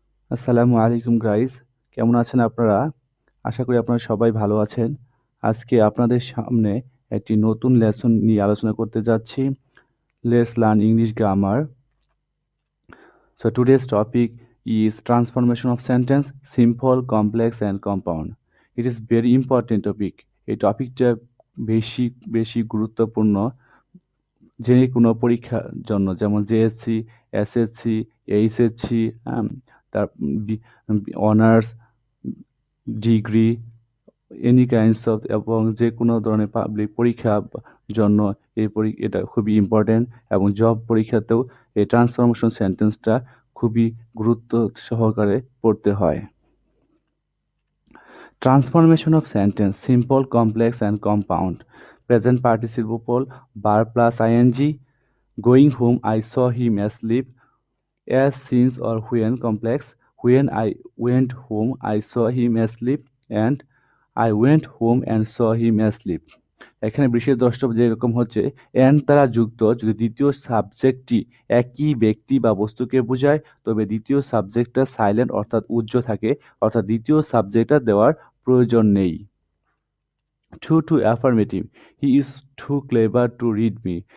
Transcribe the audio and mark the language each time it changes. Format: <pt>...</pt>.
<bn>আসসালামু আলাইকুম গাইস, কেমন আছেন আপনারা? আশা করি আপনারা সবাই ভালো আছেন। আজকে আপনাদের সামনে একটি নতুন লেসন নিয়ে আলোচনা করতে যাচ্ছি।</bn> <en>Let's learn English grammar. So today's topic is transformation of sentence, simple, complex and compound. It is very important topic.</en> <bn>এই টপিকটা বেশি বেশি গুরুত্বপূর্ণ যে কোনো পরীক্ষার জন্য, যেমন জেএসসি, এসএসসি, এইচএসসি, তার honours, degree,</bn> <en>any kinds of,</en> <bn>এবং যে কোনো ধরনের পাবলিক পরীক্ষার জন্য এটা খুবই ইম্পর্টেন্ট। এবং জব পরীক্ষাতেও এই ট্রান্সফরমেশন সেন্টেন্সটা খুবই গুরুত্ব সহকারে পড়তে হয়।</bn> <en>Transformation of sentence, simple, complex and compound. Present participle, bar plus ING. Going home, I saw him asleep. As, since or when complex. When I went home, I saw him asleep, and I went home and saw him asleep.</en> <bn>এখানে বিশেষ দ্রষ্টব্য যেরকম হচ্ছে and দ্বারা যুক্ত যদি দ্বিতীয় সাবজেক্টটি একই ব্যক্তি বা বস্তুকে বোঝায়, তবে দ্বিতীয় সাবজেক্টটা সাইলেন্ট অর্থাৎ উজ্জ্ব থাকে, অর্থাৎ দ্বিতীয় সাবজেক্টটা দেওয়ার প্রয়োজন নেই।</bn> <en>To affirmative, he is too clever to read me.</en>